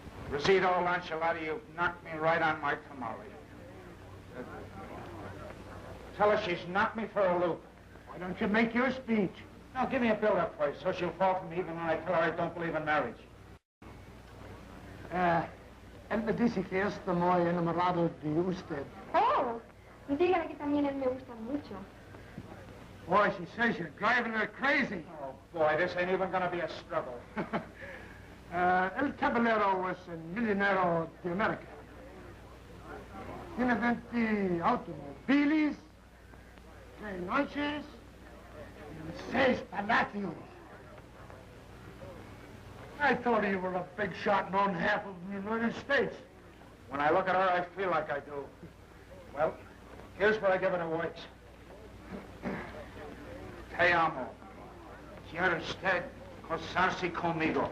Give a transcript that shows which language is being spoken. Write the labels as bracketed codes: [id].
[en] Rosita Lancelati, you knocked me right on my tamale. Tell her she's knocked me for a loop. Why don't you make your speech? Now, give me a build-up first, so she'll fall for me even when I tell her I don't believe in marriage. [es] Él me dice que está muy enamorado de usted. Oh, dígale que también él me gusta mucho. [en] Boy, she says you're driving her crazy. Oh, boy, this ain't even gonna be a struggle. El Caballero was a millionaire [es] de America. Tiene 20 automóviles, 3 noches, y 6 palacios. [en] I thought you were a big shot and owned half of the United States. When I look at her, I feel like I do. Well, here's where I give it a works. [es] Te amo. Quiere usted casarse conmigo?